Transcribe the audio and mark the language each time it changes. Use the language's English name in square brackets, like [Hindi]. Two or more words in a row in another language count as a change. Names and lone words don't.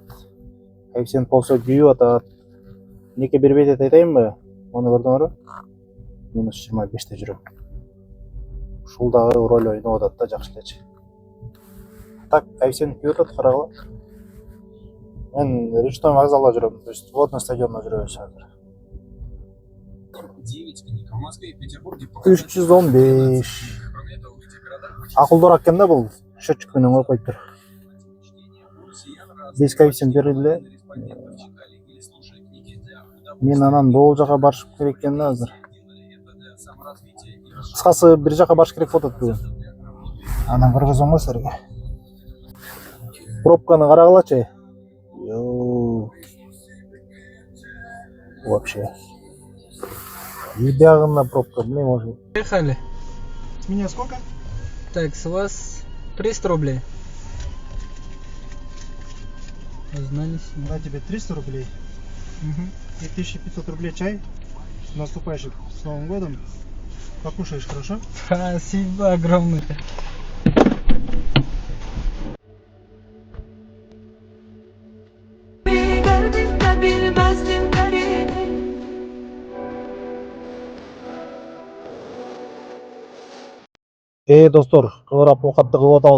[Kyrgyz] Коэффициент болсо күйүп атат. Неке бербей атат айтайынбы? Муну көрдүңөрбү? -25те жүрөм. Ушул дагы роль ойноп атат да, жакшы элечи. Так, коэффициент күйүп атат, карагыла. Мен Речной вокзалда жүрөм, [Russian] то есть [Kyrgyz] водный стадионда жүрөбүз азыр. 315. Акылдуураак экен да бул. Счетчик менен коюп коюптур. [Russian] Без коэффициент [Kyrgyz] берилди. Мен анан бул жака барышым керек экен да азыр. Кыскасы бир жака барыш керек болот бүгүн. Анан көргөзөм го силерге. Пробканы карагылачы. [Russian] Йоу. Вообще. Ебягана пробка, блин, может. Поехали. С меня сколько? Так, с вас 300 рублей. Узнались. На тебе 300 рублей. И 1500 рублей чай. С наступающим с Новым годом. Покушаешь, хорошо? Спасибо огромное. [Kyrgyz] Достор, кылырап оокатты кылып атабыз.